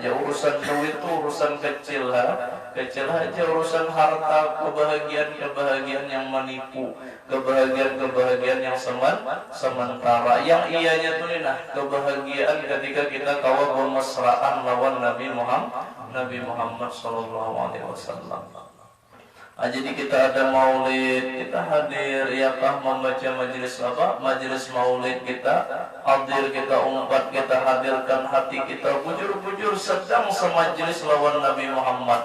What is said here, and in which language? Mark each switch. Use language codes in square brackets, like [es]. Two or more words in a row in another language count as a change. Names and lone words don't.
[id] Urusan duit itu urusan kecil aja. Urusan harta, kebahagiaan yang menipu, kebahagiaan yang sementara. Yang ianya tuh kebahagiaan ketika kita kawal bermesraan lawan Nabi Muhammad [ar] sallallahu alaihi wasallam. [id] Jadi kita ada maulid, kita hadir ya Pak, membaca majelis maulid kita hadir, kita umpat, kita hadirkan hati kita bujur-bujur sedang semajlis lawan Nabi Muhammad.